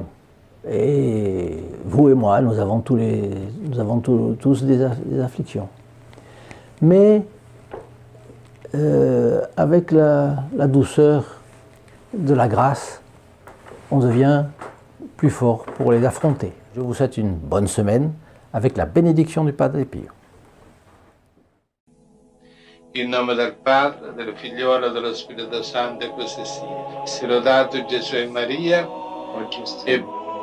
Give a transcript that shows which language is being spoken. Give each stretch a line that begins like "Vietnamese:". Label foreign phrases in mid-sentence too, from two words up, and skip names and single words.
French: Et vous et moi, nous avons tous des afflictions. Mais avec la douceur de la grâce, on devient plus fort pour les affronter. Je vous souhaite une bonne semaine avec la bénédiction du Padre Pio.
Italian: In nome del Padre, del Figliolo e dello Spirito Santo, e così sia. Sia lodato Gesù e Maria, e